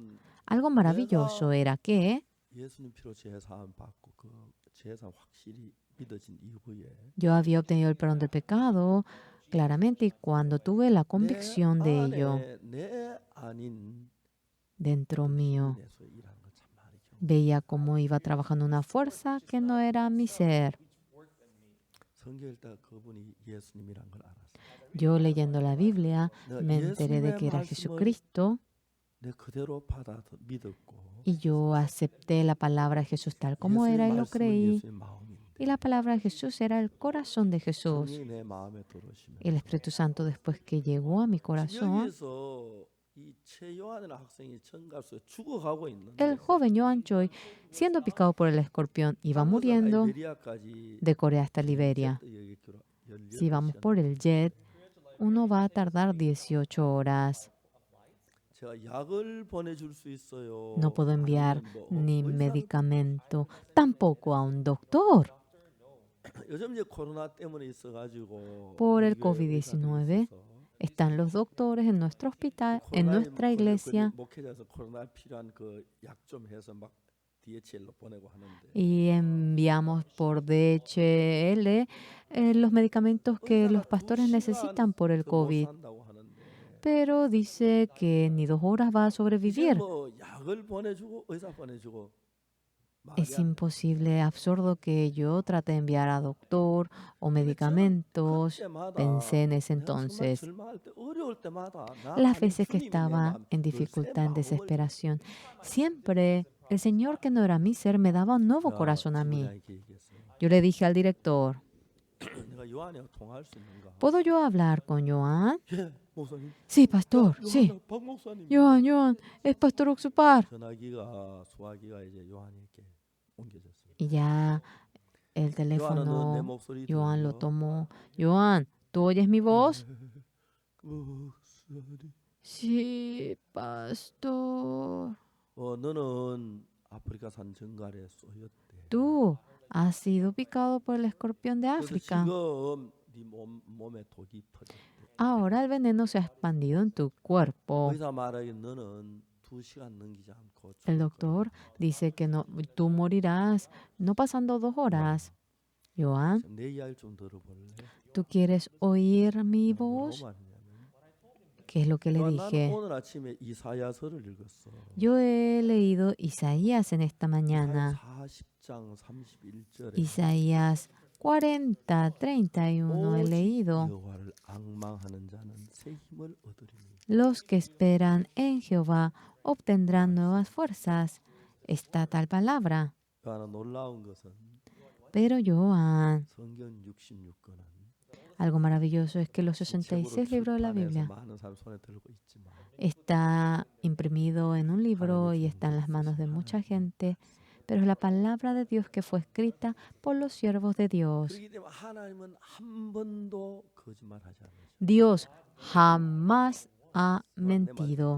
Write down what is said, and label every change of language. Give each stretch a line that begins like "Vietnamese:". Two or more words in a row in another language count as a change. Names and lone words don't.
Spanish: Algo maravilloso era que yo había obtenido el perdón del pecado claramente y cuando tuve la convicción de ello, dentro mío.
Korean: 내에서 일하는 거 참 많이 경험.
Spanish: Veía cómo iba trabajando una fuerza que no era mi ser.
Korean: 성경 읽다가 그분이 예수님이란 걸 알았어.
Spanish: Yo leyendo la Biblia
Korean: 내가
Spanish: me enteré de
Korean: 예수님의
Spanish: que era
Korean: 말씀을
Spanish: Jesucristo
Korean: 내 그대로 받아 믿었고
Spanish: y yo acepté la palabra de Jesús tal como
Korean: 예수의
Spanish: era y lo
Korean: 말씀은
Spanish: creí.
Korean: 예수의 마음인데
Spanish: Y la palabra de Jesús era el corazón de Jesús.
Korean: 성령이 내 마음에 들어오시면
Spanish: El Espíritu Santo después que llegó a mi
Korean: 지금
Spanish: corazón,
Korean: 여기에서 이 최요한이라는 학생이 천가수에 죽어가고 있는데
Spanish: el joven Joan Choi, siendo picado por el escorpión, iba
Korean: 한국에서
Spanish: muriendo
Korean: 라이베리아까지
Spanish: de Corea hasta Liberia.
Korean: 제트 여객기로
Spanish: Si vamos
Korean: 18시간.
Spanish: por el jet, uno va a tardar 18 horas.
Korean: 제가 약을 보내줄 수 있어요.
Spanish: No puedo enviar
Korean: 아니면 뭐
Spanish: ni
Korean: 의사-
Spanish: medicamento, tampoco a un doctor.
Korean: 요즘 이제 코로나 때문에 있어가지고
Spanish: Por el
Korean: 우리 교회 의사들이
Spanish: COVID-19
Korean: 있어서
Spanish: están los doctores en nuestro hospital, en
Korean: 코로나에
Spanish: nuestra iglesia,
Korean: 목회자에서 코로나 필요한 그 약 좀 해서 막 DHL로 보내고 하는데
Spanish: y enviamos por DHL los medicamentos que los pastores necesitan por el
Korean: 못
Spanish: COVID.
Korean: 산다고 하는데
Spanish: Pero dice que ni 2 horas va a
Korean: 이제
Spanish: sobrevivir.
Korean: 뭐 약을 보내주고 의사 보내주고 말이
Spanish: Es
Korean: 안 돼.
Spanish: imposible, absurdo que yo trate de enviar a doctor o medicamentos.
Korean: 그때마다
Spanish: Pensé en ese
Korean: 내가 정말
Spanish: entonces,
Korean: 절망할 때, 어려울 때마다 나
Spanish: las
Korean: 안에
Spanish: veces que
Korean: 주님이 내
Spanish: estaba
Korean: 마음,
Spanish: en
Korean: 그 새
Spanish: dificultad, en
Korean: 마음을
Spanish: desesperación, siempre el Señor que no era mi ser me daba un nuevo
Korean: 제가
Spanish: corazón a mí.
Korean: 지부장에게 얘기했어요.
Spanish: Yo le dije al director,
Korean: 내가 요한이랑 통화할 수 있는가?
Spanish: ¿puedo yo hablar con Joan?
Korean: 예, 목사님.
Spanish: Sí, pastor, sí.
Korean: 요한, 박 목사님.
Spanish: Joan, es Pastor Oxupar.
Korean: 전화기가 수화기가 이제 요한에게 옮겨졌어요.
Spanish: Y ya el
Korean: 요한은 내
Spanish: teléfono,
Korean: 목소리
Spanish: Joan lo
Korean: 들으며
Spanish: tomó. Joan, ¿tú oyes mi voz?
Korean: 목소리.
Spanish: Sí, pastor.
Korean: 너는 아프리카산 정갈에 쏘였대.
Spanish: Tú has sido picado por el escorpión de
Korean: 그래서
Spanish: África.
Korean: 지금 네 몸에 독이 퍼졌대.
Spanish: Ahora el veneno se ha expandido en tu cuerpo.
Korean: 의사 말하기 너는 2시간 넘기지 않고
Spanish: El
Korean: 죽을
Spanish: doctor
Korean: 거야.
Spanish: dice que no, tú morirás no pasando 2 horas. Joan,
Korean: 내 이야기를 좀 들어볼래?
Spanish: ¿tú quieres oír mi
Korean: 뭐라고
Spanish: voz?
Korean: 말했냐면
Spanish: ¿Qué es lo que le
Korean: 나는
Spanish: dije?
Korean: 오늘 아침에 이사야서를 읽었어.
Spanish: Yo he leído Isaías en esta mañana.
Korean: 40장 31절에
Spanish: Isaías 40, 31 he leído.
Korean: 여호와를 앙망하는 자는 새 힘을 얻으리니.
Spanish: Los que esperan en Jehová obtendrán nuevas fuerzas. Está tal palabra.
Korean: 하나 놀라운 것은
Spanish: Pero Joan,
Korean: 성경 66권은
Spanish: algo maravilloso es que los 66 libros de la Biblia
Korean: 많은 사람 손에 들고 있지만
Spanish: está imprimido en un libro y está en las manos de mucha gente, pero es la palabra de Dios que fue escrita por los siervos de Dios.
Korean: 그렇기 때문에 하나님은 한 번도 거짓말하지 않으셔.
Spanish: Dios jamás ha mentido.